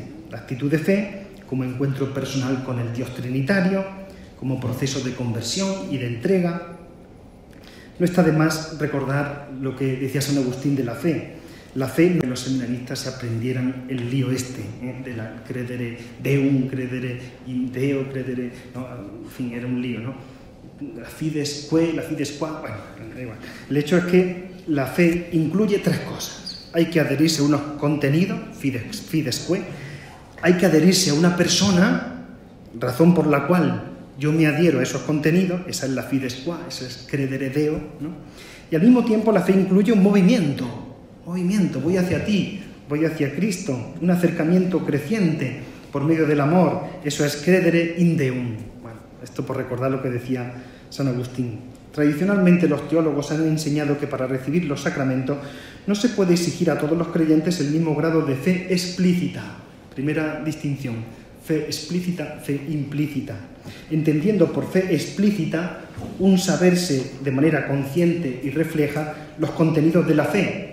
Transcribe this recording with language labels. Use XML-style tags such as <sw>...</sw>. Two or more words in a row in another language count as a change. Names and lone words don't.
<es>La actitud de fe como encuentro personal con el Dios Trinitario, como proceso de conversión y de entrega. No está de más recordar lo que decía San Agustín de la fe. La fe, que los seminaristas aprendieran el lío de la</es> <la>credere deum, credere in Deo, credere...</la> <es>No, en fin, era un lío, ¿no? La</es> <la>fides que,</la> <es>la</es> <la>fides qua...</la> <es>Bueno, da igual. El hecho es que la fe incluye tres cosas. Hay que adherirse a unos contenidos,</es> <la>fides que.</la> <es>Hay que adherirse a una persona, razón por la cual yo me adhiero a esos contenidos, esa es la</es> <la>fides qua,</la> <es>esa es</es> <la>credere Deo,</la> <es>¿no? Y al mismo tiempo la fe incluye un movimiento, voy hacia ti, voy hacia Cristo, un acercamiento creciente por medio del amor, eso es</es> <la>credere in Deum.</la> <es>Bueno, esto por recordar lo que decía San Agustín. Tradicionalmente los teólogos han enseñado que para recibir los sacramentos no se puede exigir a todos los creyentes el mismo grado de fe explícita. Primera distinción, fe explícita, fe implícita. Entendiendo por fe explícita un saberse de manera consciente y refleja los contenidos de la fe.</es>